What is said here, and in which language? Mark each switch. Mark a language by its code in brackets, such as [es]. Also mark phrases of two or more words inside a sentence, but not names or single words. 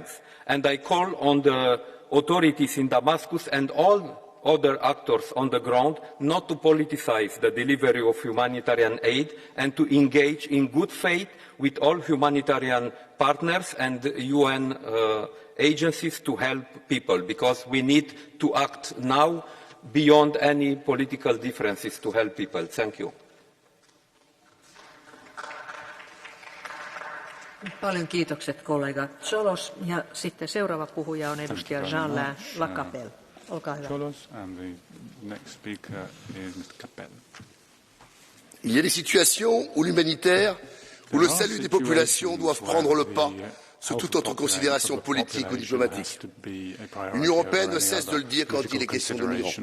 [en] And I call on the authorities in Damascus and all other actors on the ground not to politicize the delivery of humanitarian aid and to engage in good faith with all humanitarian partners and UN agencies to help people, because we need to act now beyond any political differences to help people. Thank you. [fi] Paljon kiitokset kollega Cholos. Ja sitten seuraava puhuja on edustaja Jean Lacapelle. Olkaa hyvä. [fr] Il y a des situations où l'humanitaire, où le salut des populations doivent prendre le pas sur toute autre considération politique ou diplomatique. L'Union européenne ne cesse de le dire quand il est question de migrants.